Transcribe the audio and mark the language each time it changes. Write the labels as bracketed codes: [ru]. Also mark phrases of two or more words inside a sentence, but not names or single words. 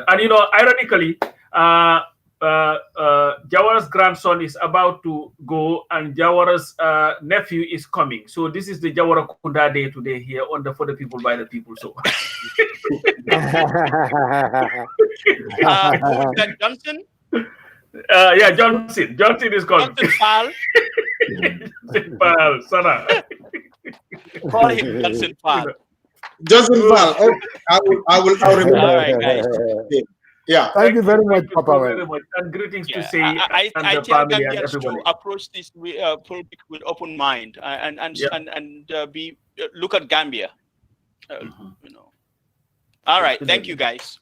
[en] And ironically, Jawara's grandson is about to go, and Jawara's nephew is coming. So this is the Jawara Kunda Day today here on the For the People by the People. So Johnson? Johnson. Johnson is called Faal. Faal, Sanna. Call him Johnson Faal. Johnson Faal. Oh, I will remember. All right, guys. Yeah. Thank you very much, Papa. So very much. And greetings to say I and the tell family and Gambians everybody. to approach this politics with open mind and look at Gambia. You know. All right. Thank you, guys.